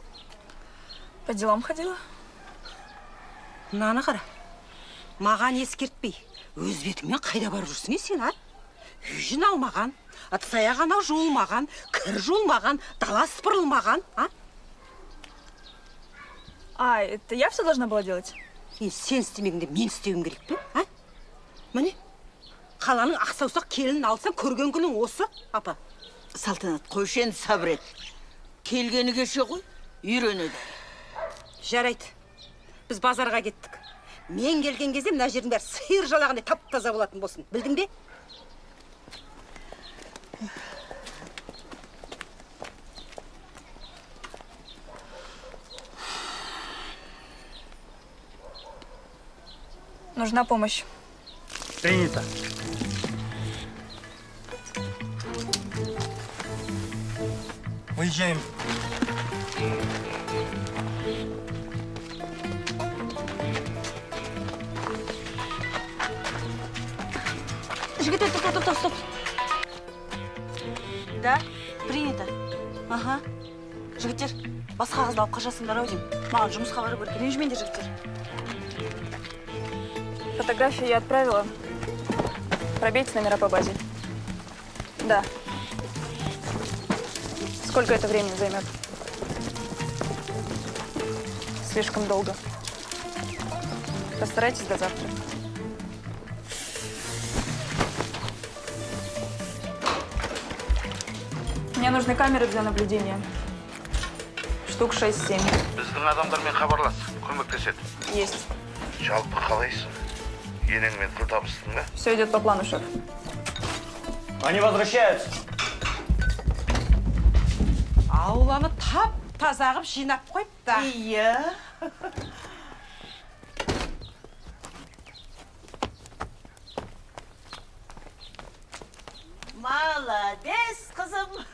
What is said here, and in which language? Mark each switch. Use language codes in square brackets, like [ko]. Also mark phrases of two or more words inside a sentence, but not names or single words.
[ru] По делам ходила. [kk] Мынаны қара. Маған ескертпей, өз бетіңмен қайда барып жүрсің, сен, а? Үй жиналмаған, ыдыс-аяқ анау жуылмаған, кір жуылмаған, дала сыпырылмаған, а? [ru] А, это я все должна была делать? [kk] Сен істемегенде мен істеуім керек пе? А? Міне, қаланың ақсаусақ келін алсаң көрген күнің осы, апа. Салтанат, қойшы енді сабыр ет. Келгені кеше ғой, үйренеді. Жарайды. Біз базарға кеттік. Мен келген кезде мына жердің бәрі сиыр жалағандай тап-таза болатын болсын. Білдің бе? [ru] Нужна помощь. Принято. Выезжаем. [kk] Жігіттер, стоп. [ru] Да, принято. Ага. [kk] Жігіттер, басқа қызды алып қашасыңдар ау деймін. Маған жұмысқа бару керек. Ренжімеңдер, жігіттер. [ru] Фотографию я отправила. Пробейте номера по базе. Да. Сколько это времени займет? Слишком долго. Постарайтесь до завтра. Мне нужны камеры для наблюдения. Штук 6-7. [kk] Біздің адамдармен хабарлас, көмектеседі. [ru] Есть. [kk] Жалпы қалайсың? Енеңмен тіл табыстың ба? [ru] Все идет по плану, шеф. Они возвращаются. [kk] Ауланы тап-таза қып жинап қойыпты. Iya. Молодец, қызым.